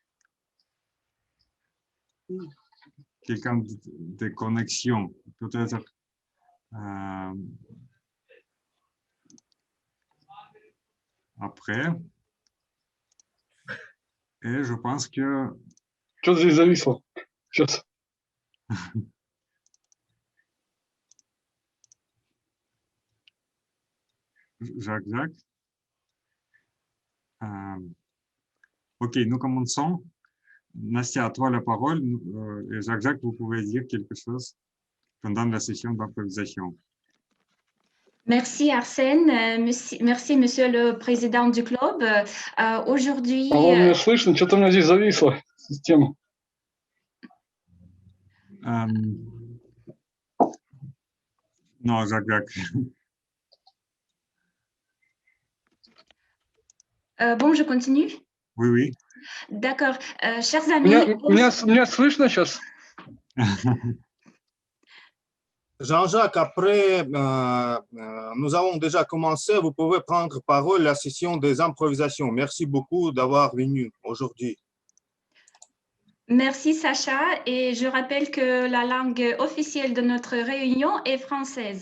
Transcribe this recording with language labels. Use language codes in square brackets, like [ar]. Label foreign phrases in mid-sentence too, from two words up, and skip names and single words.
[fr] Quelqu'un de connexion, peut-être après. Et je pense que... [ru] Что здесь зависло? Сейчас. [fr] Jacques. Ok, nous commençons. Nastia, à toi la parole. Et Jacques, vous pouvez dire quelque chose pendant la session d'improvisation. Merci Arsène, merci Monsieur le Président du club. Aujourd'hui... [ru] Алло, меня слышно? Что-то у меня здесь зависла система. [fr] Non, Jacques. Bon, je continue? Oui. D'accord. Chers amis... [ru] Меня слышно сейчас? [fr] Jean-Jacques, après, nous avons déjà commencé. Vous pouvez prendre parole à la session des improvisations. Merci beaucoup d'avoir venu aujourd'hui. Merci Sacha, et je rappelle que la langue officielle de notre réunion est française.